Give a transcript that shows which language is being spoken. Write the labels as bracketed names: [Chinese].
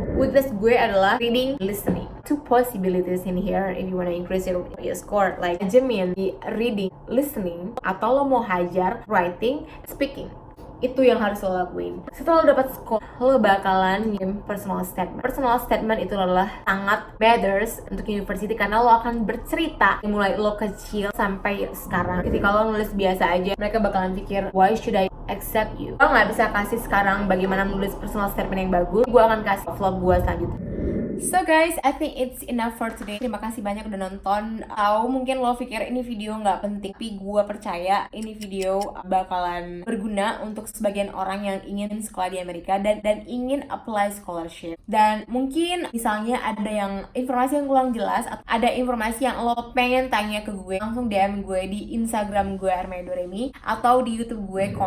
[Indonesian] Weakness gue adalah reading, listening. [English] 2 possibilities in here if you wanna increase your score. [Indonesian] Like jamin di reading, listening, atau lo mau hajar writing, speaking. Itu yang harus lo lakuin. Setelah lo dapat skor, lo bakalan ngirim personal statement. Personal statement itu adalah sangat matters untuk university karena lo akan bercerita mulai lo kecil sampai sekarang. Ketika lo nulis biasa aja, mereka bakalan pikir, [English] why should I accept you? [Indonesian] Gue nggak bisa kasih sekarang bagaimana nulis personal statement yang bagus. Gue akan kasih vlog gue selanjutnya. [English] So guys, I think it's enough for today. [Indonesian] Terima kasih banyak udah nonton. Atau mungkin lo pikir ini video nggak penting, tapi gue percaya ini video bakalan berguna untuk sebagian orang yang ingin sekolah di Amerika dan ingin apply scholarship. Dan mungkin misalnya ada yang informasi yang kurang jelas, atau ada informasi yang lo pengen tanya ke gue, langsung DM gue di Instagram gue @armedoremi atau di YouTube gue.